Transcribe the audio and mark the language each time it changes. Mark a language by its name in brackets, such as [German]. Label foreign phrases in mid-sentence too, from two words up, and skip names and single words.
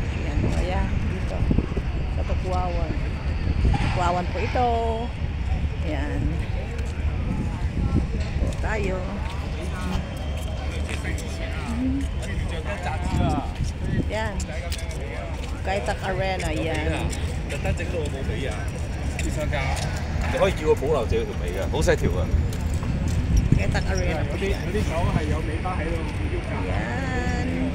[Filipino] Yan. Kaya dito sa Tukuawan. Tukuawan po ito. Yan. Ito tayo. Yan. Kaitak Arena. Yan. [Cantonese] 特登整到我冇尾啊！啲商家，你可以叫我保留住條尾㗎，好細條啊！ Kaitak Arena. 嗰啲狗係有尾巴喺度喐㗎。 [Filipino] Yan.